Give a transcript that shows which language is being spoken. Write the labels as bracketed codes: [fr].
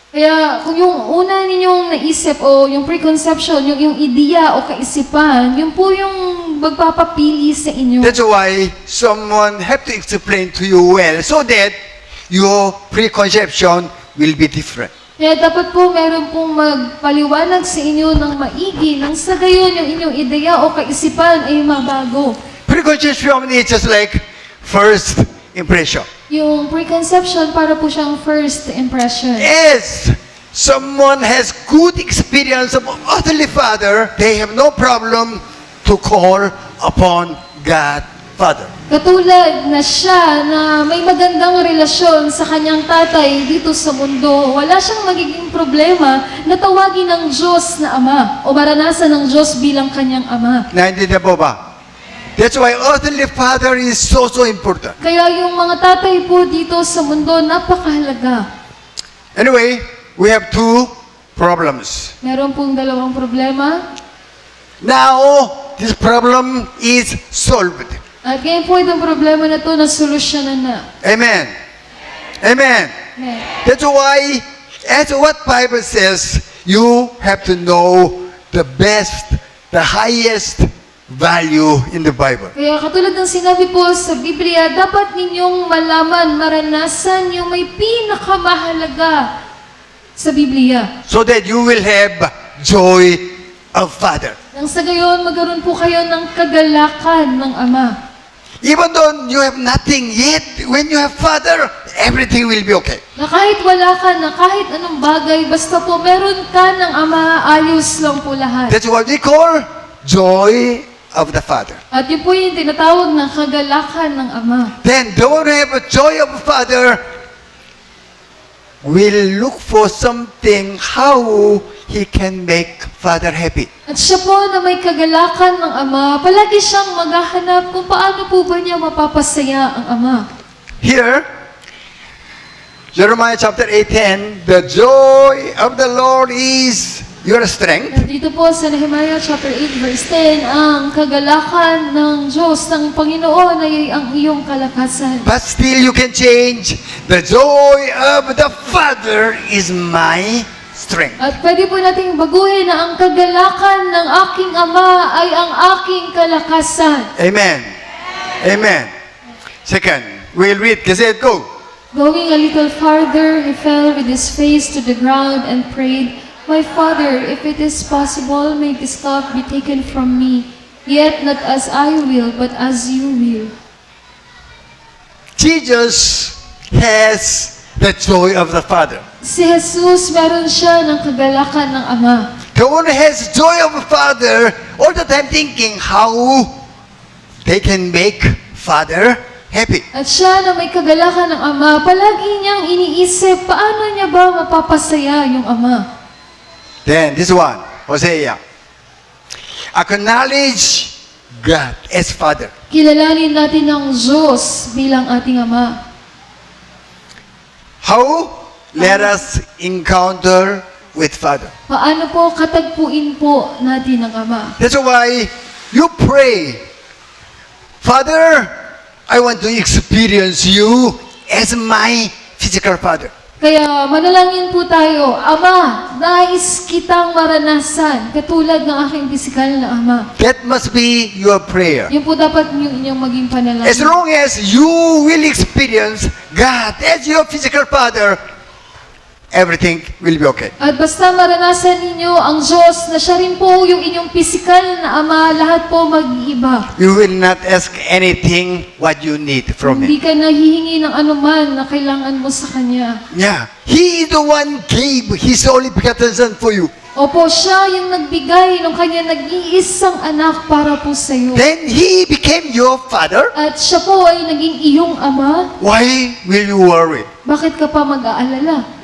[tl] Kaya kung yung una ninyong naisip o yung preconception, yung ideya o kaisipan, yun po yung magpapapili sa inyo. [en] That's why someone have to explain to you well so that your preconception will be different. [tl] Kaya dapat po meron pong magpaliwanag sa inyo ng maigi nang sa gayon yung inyong ideya o kaisipan ay mabago. [en] Preconception is just like first impression. [tl] Yung preconception para po siyang first impression. [en] As someone has good experience of earthly father, they have no problem to call upon God Father. [tl] Katulad na siya na may magandang relasyon sa kanyang tatay dito sa mundo, wala siyang magiging problema na tawagin ng Diyos na Ama o maranasan ng Diyos bilang kanyang Ama. Naintindihan po ba? [en] That's why earthly father is so important. [tl] Kaya yung mga tatay po dito sa mundo, napakahalaga. [en] Anyway, we have two problems. [tl] Meron pong dalawang problema. [en] Now, this problem is solved. [tl] At ngayon po itong problema na to na solusyonan na. [en] Amen. Amen. Amen. That's why, as what Bible says, you have to know the best, the highest value in the Bible. [tl] Kaya katulad ng sinabi po sa Biblia, dapat ninyong malaman, maranasan yung may pinakamahalaga sa Biblia. [en] So that you will have joy of Father. [tl] Nang sa gayon, magkaroon po kayo ng kagalakan ng Ama. [en] Even though you have nothing yet, when you have Father, everything will be okay. [tl] Na kahit wala ka na, kahit anong bagay, basta po meron ka ng Ama, ayos lang po lahat. [en] That's what we call joy of the Father. [tl] At yun po yung tinatawag na kagalakan ng Ama. [en] Then don't have a joy of the Father, will look for something how he can make Father happy. [tl] At siya po na may kagalakan ng Ama, palagi siyang maghahanap kung paano po ba niya mapapasaya ang Ama. [en] Here, Jeremiah chapter 8:10, the joy of the Lord is your strength. [tl] At dito po sa Nehemiah chapter 8 verse 10, ang kagalakan ng Diyos, ng Panginoon ay ang iyong kalakasan. [en] But still you can change. The joy of the Father is my strength. [tl] At pwede po nating baguhin na ang kagalakan ng aking Ama ay ang aking kalakasan. [en] Amen. Amen. Second, we'll read. Kasi go. Going a little farther, he fell with his face to the ground and prayed, "My Father, if it is possible, may this cup be taken from me. Yet not as I will, but as you will." Jesus has the joy of the Father. [tl] Si Jesus, meron siya ng kagalakan ng Ama. [en] The one who has joy of the Father, all the time thinking how they can make Father happy. [tl] At siya na may kagalakan ng Ama, palagi niyang iniisip, paano niya ba mapapasaya yung Ama? [en] Then this one, Hosea. Acknowledge God as Father. [tl] Kilalanin natin ang Diyos bilang ating Ama. [en] How? Let us encounter with Father. [tl] Paano po katagpuin po natin ang Ama? [en] That's why you pray, Father, I want to experience you as my physical father. [tl] Kaya manalangin po tayo, Ama, nais kitang maranasan katulad ng aking pisikal na Ama. [en] That must be your prayer. [tl] Yun po dapat yung inyong maging [en] As [tl] panalangin. [en] long as you will experience God as your physical father, everything will be okay. [tl] At basta maranasan ninyo ang Diyos na siya rin po yung inyong pisikal na Ama, lahat po mag-iiba. [en] You will not ask anything what you need from [tl] Hindi [en] Him. [tl] ka nahihingi ng anuman na kailangan mo sa Kanya. [en] Yeah. He is the one gave His only begotten Son for you. [tl] Opo, siya yung nagbigay ng Kanya nag-iisang anak para po sa iyo. [en] Then He became your father. [tl] At siya po ay naging iyong Ama. [en] Why will you worry? [tl] Bakit ka pa mag-aalala?